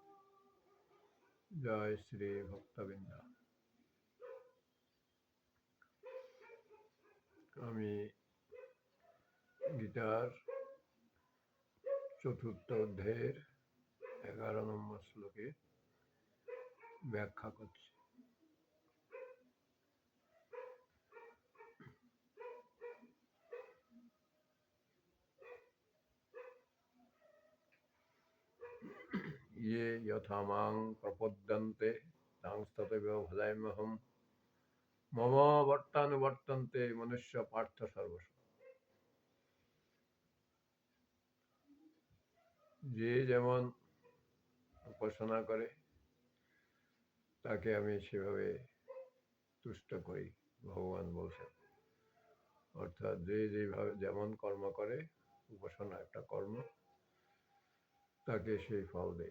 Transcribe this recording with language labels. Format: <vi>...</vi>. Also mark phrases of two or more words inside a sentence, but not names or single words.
<bn>জয় শ্রী ভক্তবৃন্দ। আমি গীতার চতুর্থ অধ্যায়ের 11 নম্বর শ্লোকে ব্যাখ্যা করছি।</bn> <sa>ये यथा मां प्रपद्यन्ते तांस्तथैव भजाम्यहं मम वर्तानुवर्तन्ते मनुष्य पार्थ सर्वश।</sa> <bn>যে যেমন উপাসনা করে তাকে আমি সেভাবে তুষ্ট করি, ভগবান বলছেন। অর্থাৎ যে যেভাবে যেমন কর্ম করে, উপাসনা একটা কর্ম, তাকে সেই ফল দেয়।</bn>